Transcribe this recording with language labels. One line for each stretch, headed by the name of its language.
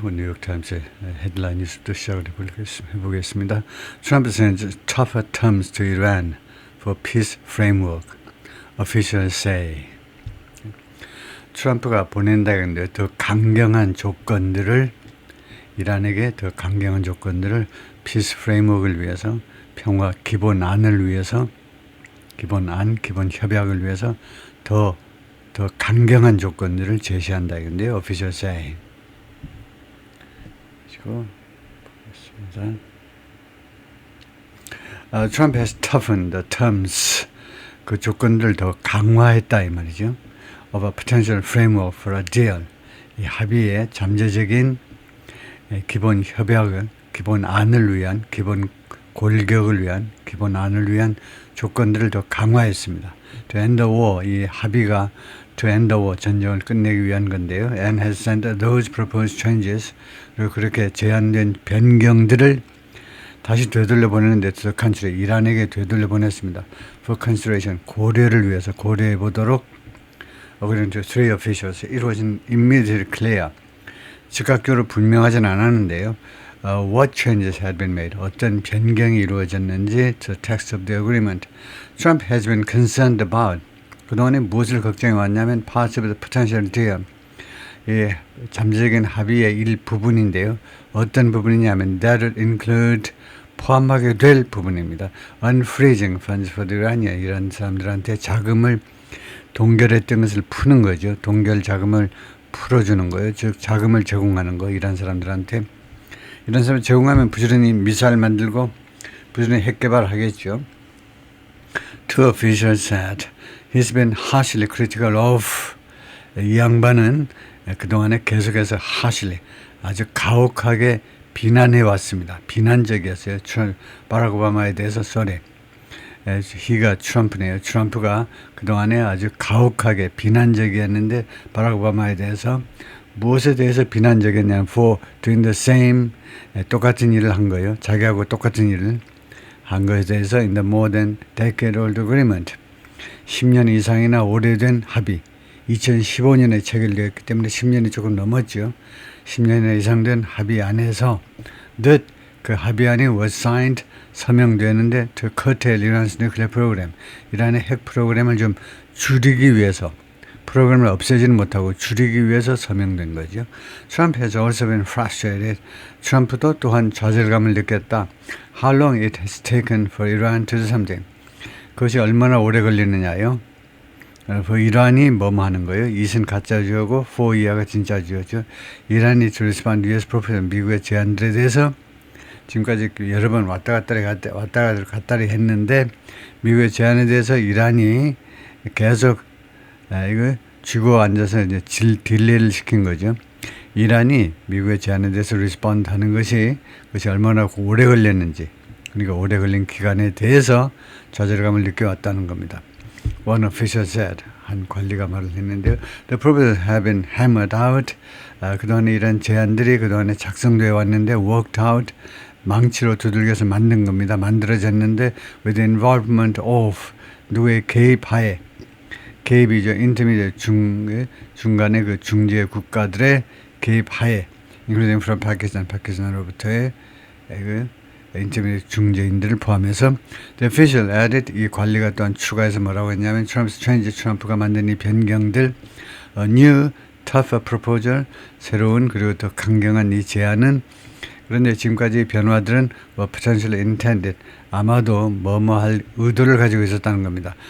Korean: 뉴욕타임스의 헤드라인 뉴스부터 시작을 해보겠습니다.
English: Trump sends tougher terms to Iran for peace framework, officials say.
Korean: 트럼프가 보낸다는데 더 강경한 조건들을 이란에게 더 강경한 조건들을
English: 피스 프레임워크를
Korean: 위해서 평화 기본안을 위해서 기본 협약을 위해서 더 강경한 조건들을 제시한다 이건데요.
English: official say.
Korean: 그리고 보겠습니다.
English: Trump has toughened the terms.
Korean: 그 조건들을 더 강화했다 이 말이죠.
English: of a potential framework for a deal.
Korean: 이 합의의 잠재적인 기본 협약을, 기본 안을 위한, 기본 골격을 위한, 기본 안을 위한 조건들을 더 강화했습니다.
English: To end the war,
Korean: 이 합의가
English: to end the war,
Korean: 전쟁을 끝내기 위한 건데요.
English: And has sent those proposed changes,
Korean: 그리고 그렇게 제안된 변경들을 다시 되돌려 보내는데
English: to the country,
Korean: 이란에게 되돌려 보냈습니다.
English: For consideration,
Korean: 고려를 위해서 고려해 보도록
English: according to three officials, it was immediately clear.
Korean: 즉각적으로 분명하진 않았는데요.
English: What changes had been made?
Korean: 어떤 변경이 이루어졌는지
English: to the text of the agreement. Trump has been concerned about.
Korean: 그동안에 무엇을 걱정해 왔냐면
English: parts of the potential deal.
Korean: 예, 잠재적인 합의의 일부분인데요. 어떤 부분이냐면
English: that would include
Korean: 포함하게 될 부분입니다.
English: Unfreezing funds for the Iranian.
Korean: 이란 사람들한테 자금을 동결했던 것을 푸는 거죠. 동결 자금을 풀어주는 거예요. 즉 자금을 제공하는 거. 이란 사람들한테. 이런 사람 제공하면 부지런히 미사일 만들고 부지런히 핵 개발하겠죠.
English: Two officials said he's been harshly critical of.
Korean: 이 양반은 그동안에 계속해서
English: harshly
Korean: 아주 가혹하게 비난해 왔습니다. 비난적이었어요. 바락 오바마에 대해서
English: sorry.
Korean: 히가 트럼프네요. 트럼프가 그동안에 아주 가혹하게 비난적이었는데 바락 오바마에 대해서 무엇에 대해서 비난적이었냐면
English: for doing the same
Korean: 똑같은 일을 한 거예요. 자기하고 똑같은 일을 한 것에 대해서
English: in the more than decade old agreement
Korean: 10년 이상이나 오래된 합의 2015년에 체결되었기 때문에 10년이 조금 넘었죠. 10년이나 이상 된 합의 안에서
English: that
Korean: 그 합의안이
English: was signed
Korean: 서명되는데
English: to curtail Iran's nuclear program
Korean: 이란의 핵 프로그램을 좀 줄이기 위해서 프로그램을 없애지는 못하고 줄이기 위해서 서명된 거죠.
English: Trump has also been frustrated.
Korean: 트럼프도 또한 좌절감을 느꼈다.
English: How long it has taken for Iran to do something.
Korean: 그것이 얼마나 오래 걸리느냐요. 이란이 뭐뭐 하는 거예요. it은 가짜주어고 for 이하가 진짜주어죠. 이란이
English: to respond to US proposal
Korean: 미국의 제안들에 대해서 지금까지 여러 번 왔다 갔다리 했는데 미국의 제안에 대해서 이란이 계속 이거 쥐고 앉아서 이제 딜레이를 시킨 거죠. 이란이 미국의 제안에 대해서 리스폰드 하는 것이 얼마나 오래 걸렸는지 그러니까 오래 걸린 기간에 대해서 좌절감을 느껴왔다는 겁니다.
English: One official said,
Korean: 한 관리가 말을 했는데요.
English: The proposals have been hammered out.
Korean: 그동안에 이런 제안들이 그동안에 작성되어 왔는데
English: worked out.
Korean: 망치로 두들겨서 만든 겁니다. 만들어졌는데
English: with the involvement of
Korean: 누구의 개입하에 개입이죠. 인터미디어 중간에 그 중재 국가들의 개입하에
English: including from
Korean: 파키스탄으로부터의 그 인터미디어 중재인들을 포함해서
English: the official added
Korean: 이 관리가 또한 추가해서 뭐라고 했냐면 트럼프가 만든 이 변경들
English: a new tougher proposal
Korean: 새로운 그리고 더 강경한 이 제안은 그런데 지금까지 변화들은
English: potentially intended
Korean: 아마도 뭐뭐 할 의도를 가지고 있었다는 겁니다.